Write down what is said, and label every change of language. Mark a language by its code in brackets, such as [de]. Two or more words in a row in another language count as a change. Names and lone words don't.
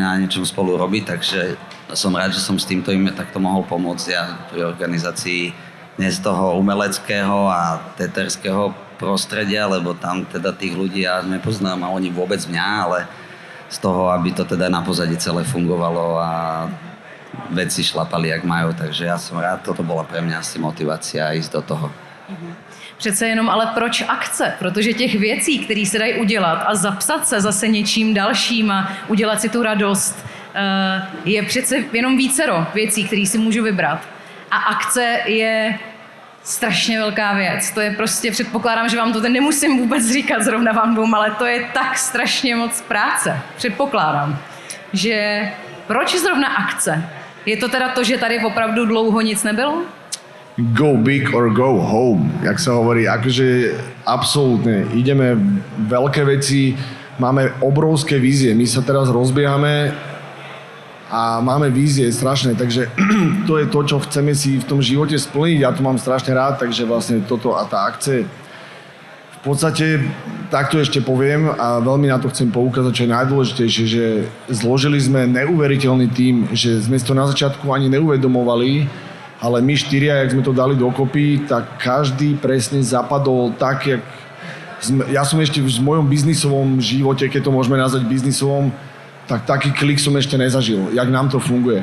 [sk] na niečom spolu robiť, takže som rád, že som s týmto im takto mohol pomôcť ja pri organizácii nie z toho umeleckého a teterského prostredia, lebo tam teda tých ľudí ja nepoznám a oni vôbec mňa, ale z toho, aby to teda na pozadí celé fungovalo a veci šlapali, jak majú, takže ja som rád, toto bola pre mňa asi motivácia ísť do toho. [cs] Přece jenom, ale proč akce? Protože těch věcí, které se dají udělat a zapsat se zase něčím dalším a udělat si tu radost, je přece jenom vícero věcí, které si můžu vybrat. A akce je strašně velká věc. To je prostě, předpokládám, že vám to nemusím vůbec říkat zrovna vám dvou, ale to je tak strašně moc práce. Předpokládám, že proč zrovna akce? Je to teda to, že tady opravdu dlouho nic nebylo? [en] Go big or go home, [sk] jak sa hovorí, akože absolútne, ideme veľké veci, máme obrovské vízie, my sa teraz rozbiehame a máme vízie strašné, takže to je to, čo chceme si v tom živote splniť, ja to mám strašne rád, takže vlastne toto a tá akcia v podstate, takto ešte poviem a veľmi na to chcem poukázať, čo je najdôležitejšie, že zložili sme neuveriteľný tím, že sme si to na začiatku ani neuvedomovali, ale my štyria, jak sme to dali dokopy, tak každý presne zapadol tak, jak ja som ešte v mojom biznisovom živote, keď to môžeme nazvať biznisovom, tak taký klik som ešte nezažil, jak nám to funguje.